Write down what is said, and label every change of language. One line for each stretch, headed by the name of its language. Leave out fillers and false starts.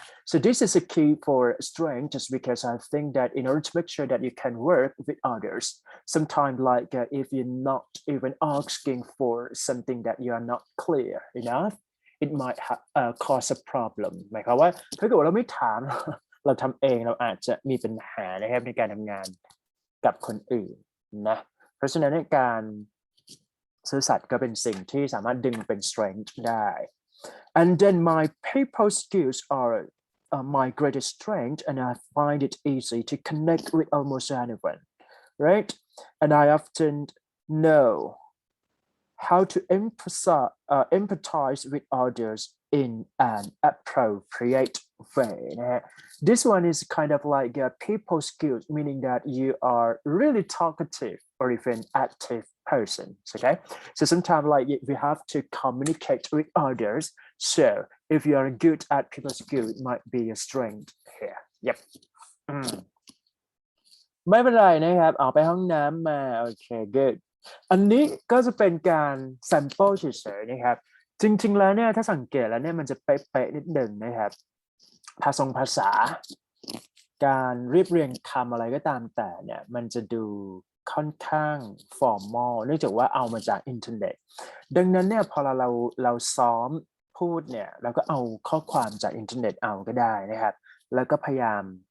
English: So this is a key for strength just because I think that in order to make sure that you can work with others, sometimes like if you're not even asking for something that you are not clear enough, it might cause a problem
Thai: หมายความว่าถ้าเกิดว่าเราไม่ถาม เราทำเองเราอาจจะมีปัญหานะครับในการทำงานกับคนอื่นนะเพราะฉะนั้นในการ ซื่อสัตย์ก็เป็นสิ่งที่สามารถดึงเป็น
English: strength
Thai: ได้
English: and then my people skills are my greatest strength and I find it easy to connect with almost anyone, right? And I often know how to empathize with others in an appropriate way. This one is kind of like a people skills, meaning that you are really talkative or even active person. Okay, so sometimes like we have to communicate with others. So if you are good at people skills, it might be a strength here. Yep.
Thai: ไม่เป็นไรนะครับออกไปห้องน้ำมาโอเค good อันนี้ก็จะเป็นการ sample เฉยๆนะครับจริงๆแล้วเนี่ยถ้าสังเกตแล้วเนี่ยมันจะเป๊ะๆนิดหนึ่งนะครับภาษา การเรียบเรียงคำอะไรก็ตามแต่เนี่ยมันจะดูค่อนข้าง formal เนื่องจากว่าเอามาจากอินเทอร์เน็ตดังนั้นเนี่ยพอเราซ้อมพูดเนี่ยเราก็เอาข้อความจากอินเทอร์เน็ตเอาก็ได้นะครับแล้วก็พยายาม